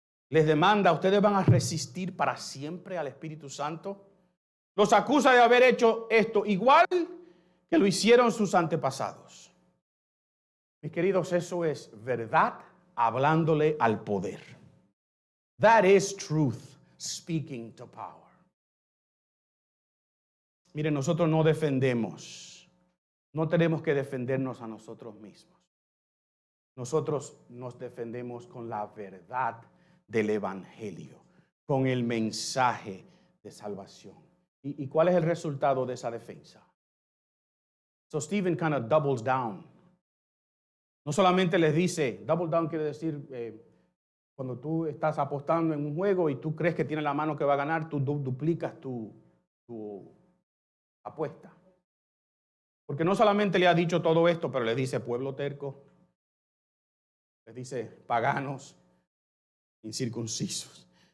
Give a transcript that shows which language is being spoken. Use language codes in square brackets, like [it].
[es] Les demanda, ¿ustedes van a resistir para siempre al Espíritu Santo? Los acusa de haber hecho esto igual que lo hicieron sus antepasados. Mis queridos, eso es verdad hablándole al poder. [en] That is truth speaking to power. [es] Miren, nosotros no defendemos, no tenemos que defendernos a nosotros mismos. Nosotros nos defendemos con la verdad del Evangelio, con el mensaje de salvación. ¿Y cuál es el resultado de esa defensa? [en] So Stephen kind of doubles down. [es] No solamente les dice, double down quiere decir cuando tú estás apostando en un juego y tú crees que tiene la mano que va a ganar, tú duplicas tu apuesta. Porque no solamente le ha dicho todo esto, pero le dice pueblo terco, les dice paganos, incircuncisos.